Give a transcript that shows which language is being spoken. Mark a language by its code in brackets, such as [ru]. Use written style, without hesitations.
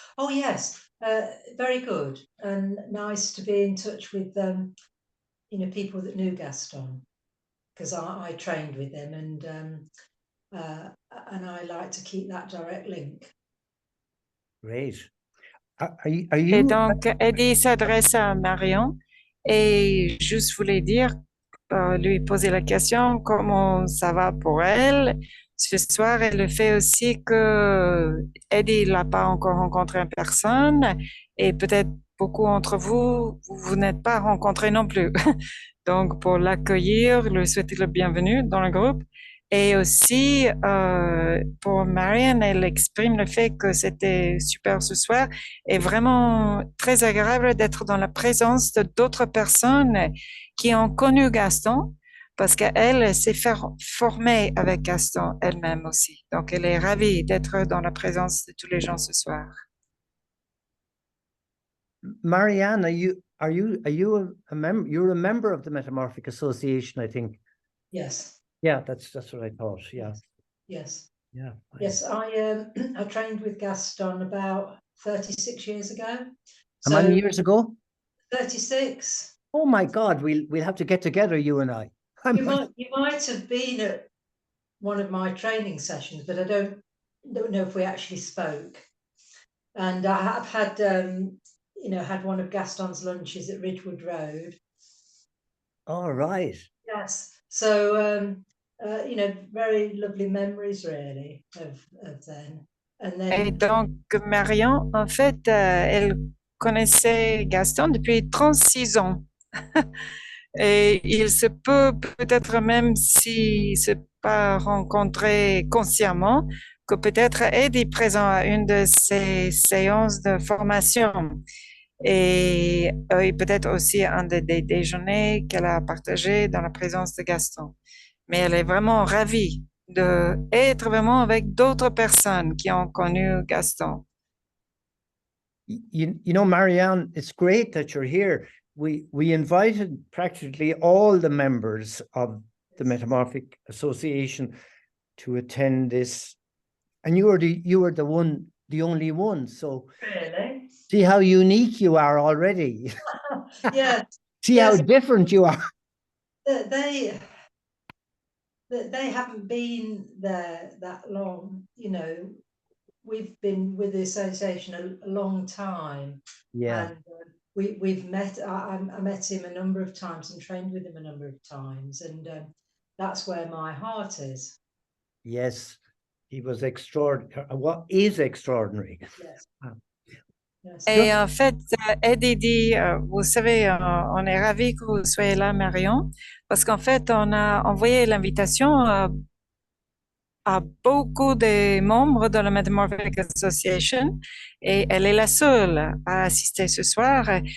[en] Oh yes, very good and nice to be in touch with people that knew Gaston, because I trained with him, and I like to keep that direct link. Great. Are [fr] Et [en] you? [fr] donc, Eddie s'adresse à Marion et juste voulais dire, lui poser la question, comment ça va pour elle ce soir, et le fait aussi que Eddie l'a pas encore rencontré en personne et peut-être beaucoup d'entre vous, vous n'êtes pas rencontrés non plus. Donc, pour l'accueillir, lui souhaiter le bienvenue dans le groupe. Et aussi, pour Marianne, elle exprime le fait que c'était super ce soir et vraiment très agréable d'être dans la présence d'autres personnes qui ont connu Gaston, parce qu'elle s'est formée avec Gaston elle-même aussi. Donc, elle est ravie d'être dans la présence de tous les gens ce soir. [en] Marianne, are you a member? You're a member of the Metamorphic Association, I think. Yes. Yeah, that's what I thought. Yeah. Yes. Yeah. Yes, I I trained with Gaston about 36 years ago. How many years ago? 36. Oh my God, we'll have to get together, you and I. You might have been at one of my training sessions, but I don't know if we actually spoke. And I have had had one of Gaston's lunches at Ridgewood Road. All right. Yes. So very lovely memories really of then. And then. [fr] Et donc, Marion, en fait, elle connaissait Gaston depuis 36 ans. Et il se peut peut-être même si se pas rencontré consciemment, que peut-être Eddie est présent à une de ces séances de formation et peut-être aussi un des déjeuners qu'elle a partagé dans la présence de Gaston. Mais elle est vraiment ravie d'être vraiment avec d'autres personnes qui ont connu Gaston. [en] You know, Marianne, it's great that you're here. We invited practically all the members of the Metamorphic Association to attend this, and you were the only one. So Really? see how unique you are already. Yes. See how different you are. They haven't been there that long, you know. We've been with the association a long time. Yeah. And we've met. I met him a number of times and trained with him a number of times, and that's where my heart is. Yes, he was extraordinary. What is extraordinary? Yes. Yes. [fr] Et en fait, Eddie dit, vous savez, on est ravis que vous soyez là, Marion, parce qu'en fait, on a envoyé l'invitation à beaucoup de membres de la Metamorphic Association et elle est la seule à assister ce soir.